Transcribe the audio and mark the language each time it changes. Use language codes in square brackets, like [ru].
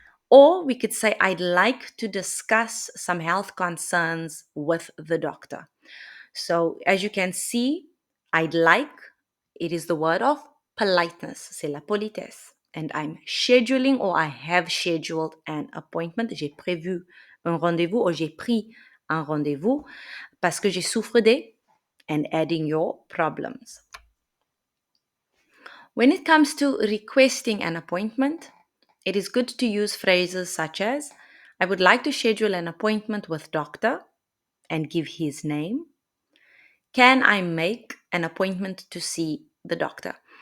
[en] Or we could say, I'd like to discuss some health concerns with the doctor. So as you can see, I'd like, it is the word of politeness, [fr] c'est la politesse. [en] And I'm scheduling or I have scheduled an appointment. [fr] J'ai prévu un rendez-vous or j'ai pris un rendez-vous parce que je souffre de, [en] and adding your problems. When it comes to requesting an appointment, it is good to use phrases such as, I would like to schedule an appointment with doctor and give his name. Can I make an appointment to see the doctor?